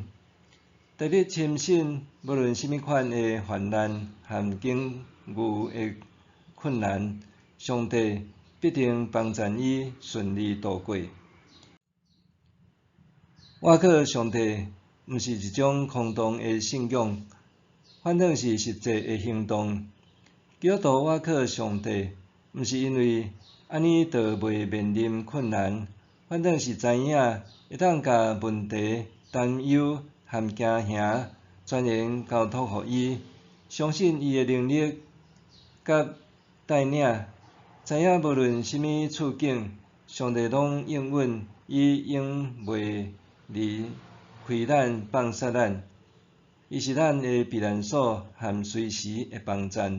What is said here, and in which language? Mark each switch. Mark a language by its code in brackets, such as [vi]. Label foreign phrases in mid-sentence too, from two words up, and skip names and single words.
[nan] 大笔深信，无论啥物款的患难和境遇的困难，上帝必定帮助伊顺利度过。倚靠上帝，毋是一种空洞的信仰，反倒是实际的行动。基督徒倚靠上帝，毋是因为安尼就袂面临困难，反倒是知影会当甲问题、担忧和惊吓全然交托互伊，相信伊的能力甲带领，知影无论啥物处境，上帝拢应允，伊永袂离开咱放杀咱，伊是咱的避难所和随时的帮站。